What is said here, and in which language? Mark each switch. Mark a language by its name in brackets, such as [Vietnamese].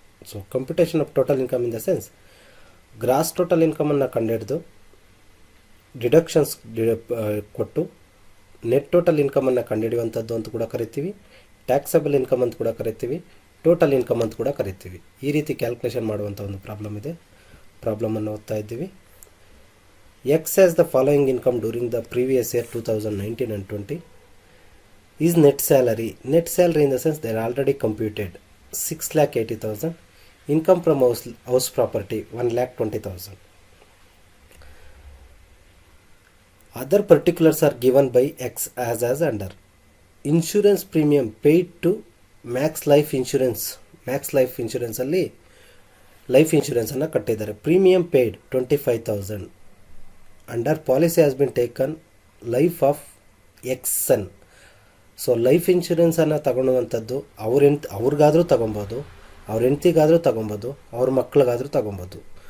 [English] so computation of total income in the sense [Kannada] gross total ಇನ್ಕಮನ್ನು ಕಂಡುಹಿಡಿದು deductions ಕೊಟ್ಟು net total ಇನ್ಕಮನ್ನು ಕಂಡುಹಿಡಿಯುವಂಥದ್ದು ಅಂತ ಕೂಡ ಕರಿತೀವಿ. ಟ್ಯಾಕ್ಸಬಲ್ ಇನ್ಕಮ್ ಅಂತ ಕೂಡ ಕರಿತೀವಿ, ಟೋಟಲ್ ಇನ್ಕಮ್ ಅಂತ ಕೂಡ ಕರಿತೀವಿ. ಈ ರೀತಿ ಕ್ಯಾಲ್ಕುಲೇಷನ್ ಮಾಡುವಂಥ ಒಂದು ಪ್ರಾಬ್ಲಮ್ ಇದೆ. ಪ್ರಾಬ್ಲಮನ್ನು ಓದ್ತಾ ಇದ್ದೀವಿ. [English] X has the following income during the previous year 2019 and 20 is net salary. Net salary in the sense they are already computed 6,80,000. Income from house property 1,20,000. Other particulars are given by X as under. Insurance premium paid to Max Life Insurance. [Kannada] Max Life Insurance ಅಲ್ಲಿ life ಇನ್ಶೂರೆನ್ಸನ್ನು ಕಟ್ಟಿದ್ದಾರೆ. [English] Premium paid 25,000. Under policy has been taken life of ಎಕ್ಸನ್. [Kannada] So life ಇನ್ಶೂರೆನ್ಸನ್ನು ತಗೊಳ್ಳುವಂಥದ್ದು ಅವ್ರಿಗಾದರೂ ತಗೊಬೋದು, ಅವ್ರ ಹೆಂಡ್ತಿಗಾದರೂ ತಗೊಬೋದು, ಅವ್ರ ಮಕ್ಳಿಗಾದರೂ ತಗೊಬೋದು.